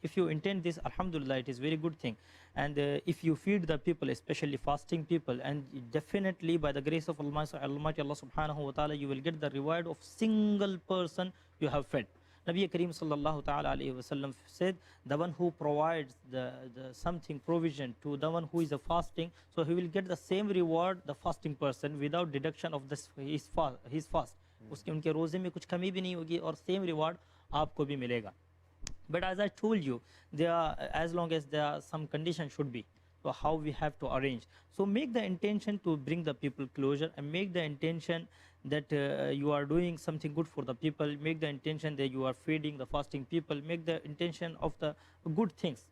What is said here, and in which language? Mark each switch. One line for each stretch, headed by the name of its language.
English: If you intend this, alhamdulillah, it is very good thing. And if you feed the people, especially fasting people, and definitely by the grace of Almighty Allah subhanahu wa ta'ala, you will get the reward of single person you have fed. Nabi Kareem sallallahu ta'ala alayhi wa sallam said, the one who provides the something provision to the one who is a fasting, so he will get the same reward the fasting person without deduction of his fast.
Hindi: उसके उनके रोज़े में कुछ कमी भी नहीं होगी और सेम रिवार्ड आपको भी मिलेगा.
English: But as I told you, there are, as long as there are some conditions should be, so how we have to arrange. So make the intention to bring the people closure and make the intention that you are doing something good for the people, make the intention that you are feeding the fasting people, make the intention of the good things.